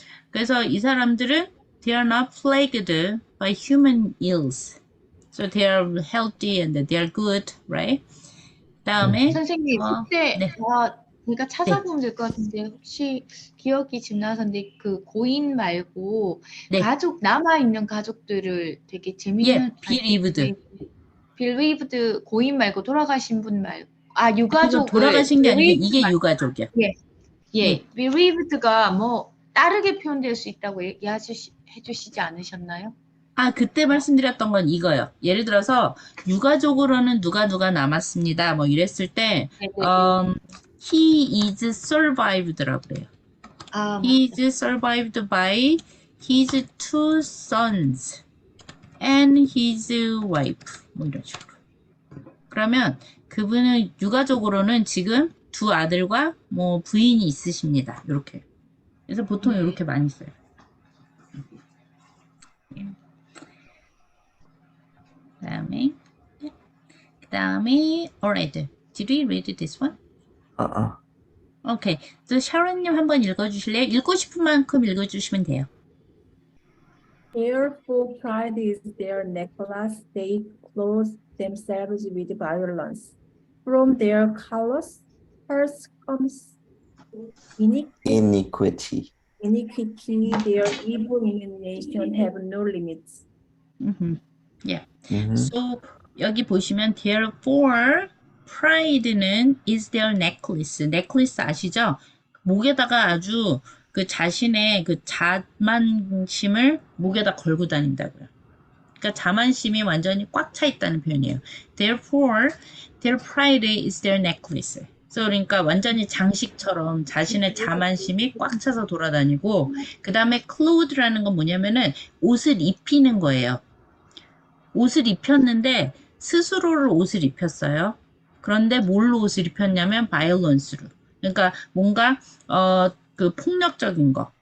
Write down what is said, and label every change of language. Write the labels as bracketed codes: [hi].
[ko] 그래서 이 사람들은 [en] they are not plagued by human ills. So they are healthy and they are good, right? [ko] 다음에 선생님 그때 네. 제가 찾아보면 될 것 같은데 혹시 기억이 지금 나서인데 그 고인 말고 네. 가족 남아 있는 가족들을 되게 재밌는 [en] bereaved. [ko] bereaved 고인 말고 돌아가신 분 말고 이거 유가족을 돌아가신 게 아니고 [en] bereaved [ko] 이게 말- 유가족이야. 예, bereaved가 뭐 다르게 표현될 수 있다고 해주시지 않으셨나요? 그때 말씀드렸던 건 이거요. 예를 들어서 유가족으로는 누가 남았습니다. 뭐 이랬을 때 [en] he is survived [ko] 라고 그래요. [en] He is survived by his two sons and his wife. [ko] 뭐 이런 식으로. 그러면 그분은 유가족으로는 지금 두 아들과 뭐 부인이 있으십니다. 이렇게. 그래서 보통 이렇게 많이 써요. [en] 그다음에 alright. Did we read this one? [ko] 오케이. 또 샤론님 한번 읽어주실래요? 읽고 싶은 만큼 읽어주시면 돼요. [en] Therefore, pride is their necklace. They clothe themselves with violence. From their callous hearts comes Iniquity. iniquity. Their evil imagination have no limits. Mhm. So [ko] 여기 보시면 [en] therefore pride는 is their necklace. [ko] necklace 아시죠? 목에다가 아주 그 자신의 그 자만심을 목에다 걸고 다닌다고요. 그러니까 자만심이 완전히 꽉 차 있다는 표현이에요. [en] Therefore, their pride is their necklace. [ko] 그러니까 완전히 장식처럼 자신의 자만심이 꽉 차서 돌아다니고, 그 다음에 clothe라는 건 뭐냐면은 옷을 입히는 거예요. 옷을 입혔는데 스스로를 옷을 입혔어요. 그런데 뭘로 옷을 입혔냐면 violence로. 그러니까 뭔가 그 폭력적인 거.